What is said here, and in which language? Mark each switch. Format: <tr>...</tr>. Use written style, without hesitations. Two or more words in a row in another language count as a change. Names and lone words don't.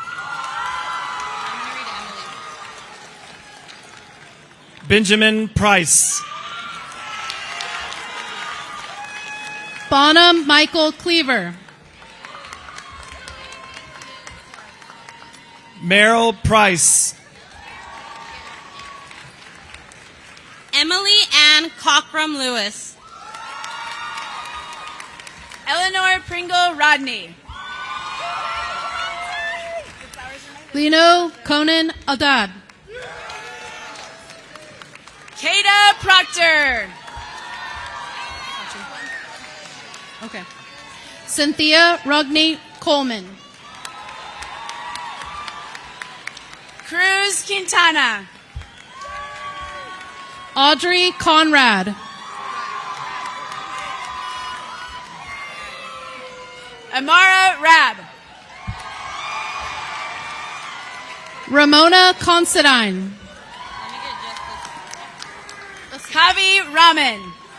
<en>Benjamin Price. Bonham Michael Cleaver. Merrill Price. Emily Ann Cockrum Lewis. Eleanor Pringle Rodney. Lino Conan Adad. Kata Proctor. Okay. Cynthia Rugney Coleman. Cruz Quintana. Audrey Conrad. Amara Rab. Ramona Considine. Kavi Raman.</en>